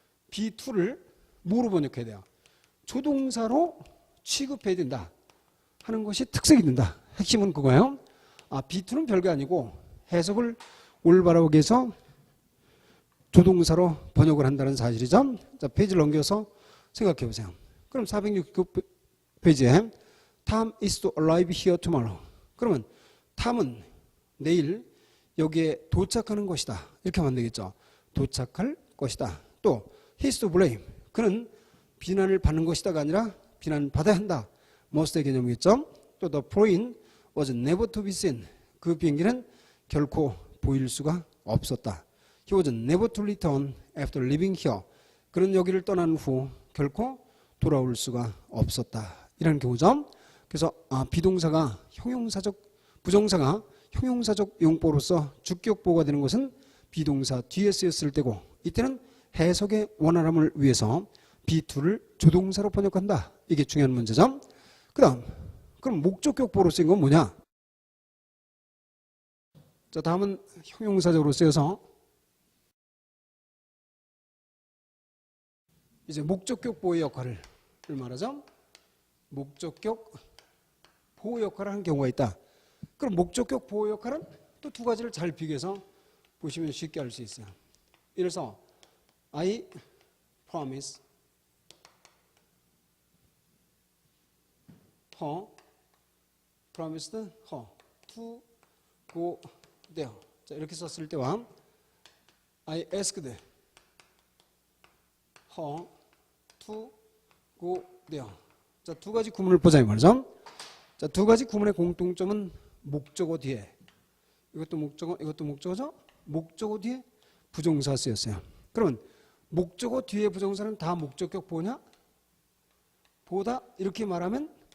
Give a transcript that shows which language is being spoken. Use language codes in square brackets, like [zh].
[ko] B2를 뭐로 번역해야 돼요? 조동사로 취급해야 된다 하는 것이 특색이 된다. 핵심은 그거예요. B2는 별게 아니고 해석을 올바르게 해서 조동사로 번역을 한다는 사실이죠. 자, 페이지를 넘겨서 생각해 보세요. 그럼 469페이지에 [en] Tom is to arrive here tomorrow. [ko] 그러면 Tom은 내일 여기에 도착하는 것이다. 이렇게 하면 되겠죠. 도착할 것이다. 또 [en] he's to blame. [ko] 그는 비난을 받는 것이다가 아니라 비난받아야 한다. must의 개념이겠죠. 또 [en] the plane was never to be seen. [ko] 그 비행기는 결코 보일 수가 없었다. [en] He was never to return after leaving here. [ko] 그는 여기를 떠난 후 결코 돌아올 수가 없었다. 이런 경우죠. 그래서 비동사가 부정사가 형용사적 용법으로서 주격 보호가 되는 것은 비동사 뒤에 쓰였을 때고 이때는 해석의 원활함을 위해서 B2를 조동사로 번역한다. 이게 중요한 문제죠. 그럼 목적격 보호로 쓰인 건 뭐냐? 자, 다음은 형용사적으로 쓰여서 이제 목적격 보호의 역할을 말하죠. 목적격 보호 역할을 하는 경우가 있다. 그럼 목적격 보호 역할은 또 두 가지를 잘 비교해서 보시면 쉽게 알 수 있어요. 이래서 [en] I promise her, promised her to go there. [ko] 자, 이렇게 썼을 때와 [en] I asked her to go there. [ko] 자, 두 가지 구문을 보자 이 말이죠. 자, 두 가지 구문의 공통점은 목적어 뒤에 이것도 목적어죠. 목적어 뒤에 부정사 쓰였어요. 그러면 목적어 뒤에 부정사는 다 목적격 보냐? 보다 이렇게 말하면